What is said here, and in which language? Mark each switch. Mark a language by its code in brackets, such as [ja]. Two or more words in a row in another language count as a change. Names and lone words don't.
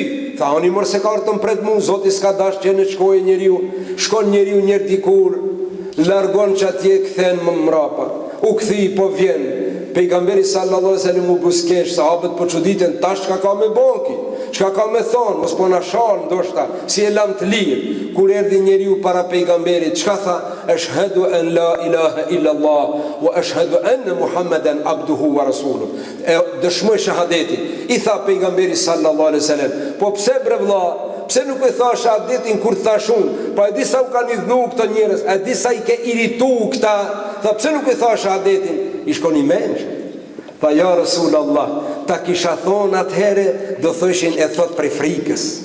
[sq] Tha, oni mor se kartën pret mu, Zoti s'ka dash që në shkoje njeriu, shkon njeriu njërë dikur, largon që atje kthen më mrapa. U kthi, po vjen. Pejgamberi [ar] صلى الله عليه وسلم [sq] u buskesh, sahabët po çuditën, tash çka ka me bonki, çka ka me thon, mos po na shal ndoshta, si e lam të lirë. Kur erdhi njeriu para pejgamberit, çka tha? [ar] أشهد أن لا إله إلا الله وأشهد أن محمدًا عبده ورسوله. [sq] Dëshmoj shahadetin. I tha pejgamberi [ar] صلى الله عليه وسلم, [sq] po pse bre vlla? Pse nuk e thash shahadetin kur thash unë? Po e di sa u kanë idhnu këto njerëz, e di sa i ke iritu këta. Tha, pse nuk e thash shahadetin? I shkon i menç. Tha, [ar] يا رسول الله, [sq] ta kisha thonë atëhere, do thoshin e thot prej frikës.